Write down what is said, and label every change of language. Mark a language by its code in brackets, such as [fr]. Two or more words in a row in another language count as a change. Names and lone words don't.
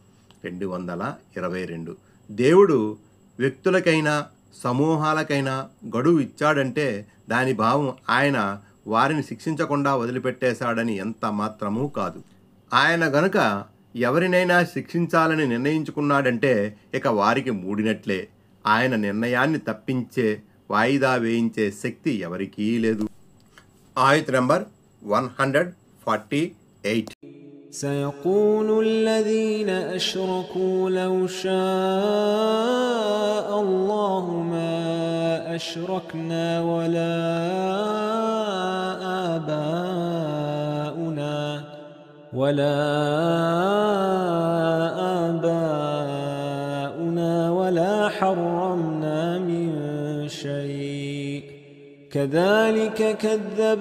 [te] 222 దేవుడు వ్యక్తులకైనా సమూహాలకైనా గడువు ఇచ్చాడంటే దాని భావం ఆయన వారిని శిక్షించకుండా వదిలిపెట్టేశాడని ఎంత మాత్రమూ కాదు. ఆయన గనుక ఎవరినైనా శిక్షించాలని నిర్ణయించుకున్నాడంటే ఇక వారికి మూడినట్లే. ఆయన నిర్ణయాన్ని తప్పించే వాయిదా వేయించే శక్తి ఎవరికీ లేదు. ఆయత్ నంబర్ 148. [ar] سيقول الذين أشركوا لو شاء الله ما أشركنا ولا آباؤنا ولا حرمنا من شيء كذلك كذب